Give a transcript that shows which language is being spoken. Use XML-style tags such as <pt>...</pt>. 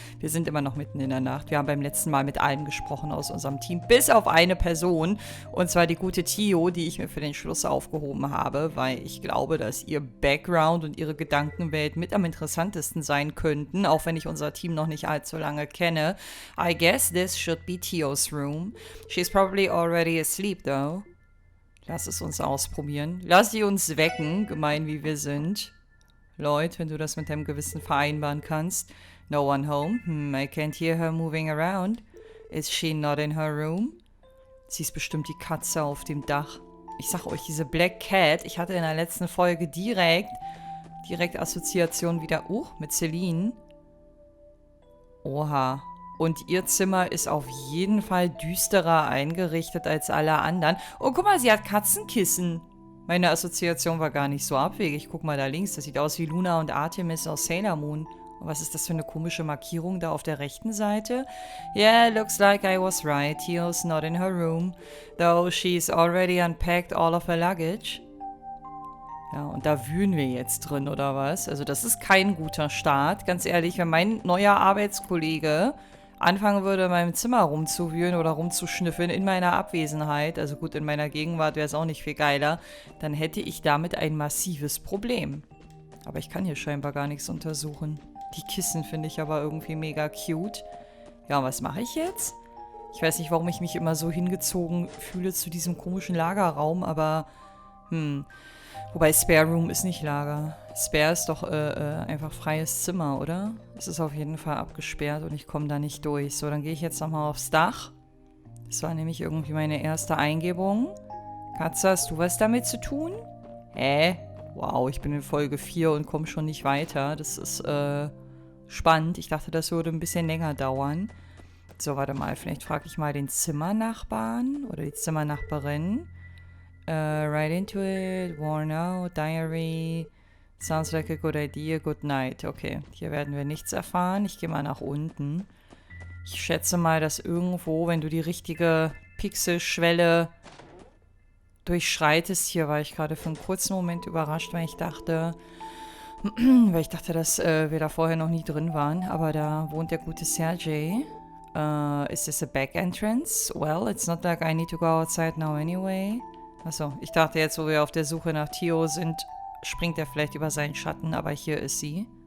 <de>Wir sind immer noch mitten in der Nacht. Wir haben beim letzten Mal mit allen gesprochen aus unserem Team, bis auf eine Person, und zwar die gute Tio, die ich mir für den Schluss aufgehoben habe, weil ich glaube, dass ihr Background und ihre Gedankenwelt mit am interessantesten sein könnten, auch wenn ich unser Team noch nicht allzu lange kenne.</de> <en>I guess this should be Tios room. She's probably already asleep though.</en> <de>Lass es uns ausprobieren. Lass sie uns wecken, gemein wie wir sind. Lloyd, wenn du das mit deinem Gewissen vereinbaren kannst.</de> <en>No one home. I can't hear her moving around. Is she not in her room?</en> <de>Sie ist bestimmt die Katze auf dem Dach. Ich sag euch, diese Black Cat, ich hatte in der letzten Folge direkt Assoziation wieder, mit Celine. Oha. Und ihr Zimmer ist auf jeden Fall düsterer eingerichtet als alle anderen. Oh, guck mal, sie hat Katzenkissen. Meine Assoziation war gar nicht so abwegig. Guck mal da links, das sieht aus wie Luna und Artemis aus Sailor Moon. Und was ist das für eine komische Markierung da auf der rechten Seite?</de> <en>Yeah, looks like I was right. Tio's not in her room, though she's already unpacked all of her luggage.</en> <de>Ja, und da wühlen wir jetzt drin, oder was? Also das ist kein guter Start. Ganz ehrlich, wenn mein neuer Arbeitskollege anfangen würde, in meinem Zimmer rumzuwühlen oder rumzuschnüffeln in meiner Abwesenheit, also gut, in meiner Gegenwart wäre es auch nicht viel geiler, dann hätte ich damit ein massives Problem. Aber ich kann hier scheinbar gar nichts untersuchen. Die Kissen finde ich aber irgendwie mega cute. Ja, was mache ich jetzt? Ich weiß nicht, warum ich mich immer so hingezogen fühle zu diesem komischen Lagerraum, aber wobei Spare Room ist nicht Lager. Spare ist doch einfach freies Zimmer, oder? Es ist auf jeden Fall abgesperrt und ich komme da nicht durch. So, dann gehe ich jetzt nochmal aufs Dach. Das war nämlich irgendwie meine erste Eingebung. Katze, hast du was damit zu tun? Wow, ich bin in Folge 4 und komme schon nicht weiter. Das ist spannend. Ich dachte, das würde ein bisschen länger dauern. So, warte mal. Vielleicht frage ich mal den Zimmernachbarn oder die Zimmernachbarin.</de> <en>Right into it, worn out, diary, sounds like a good idea, good night.</en> <de>Okay, hier werden wir nichts erfahren. Ich gehe mal nach unten. Ich schätze mal, dass irgendwo, wenn du die richtige Pixelschwelle durchschreitest, hier war ich gerade für einen kurzen Moment überrascht, weil ich dachte, dass wir da vorher noch nie drin waren, aber da wohnt der gute Sergej.</de> <en>Is this a back entrance? Well, it's not like I need to go outside now anyway.</en> <de>Achso, ich dachte jetzt, wo wir auf der Suche nach Tio sind, springt er vielleicht über seinen Schatten, aber hier ist sie.</de>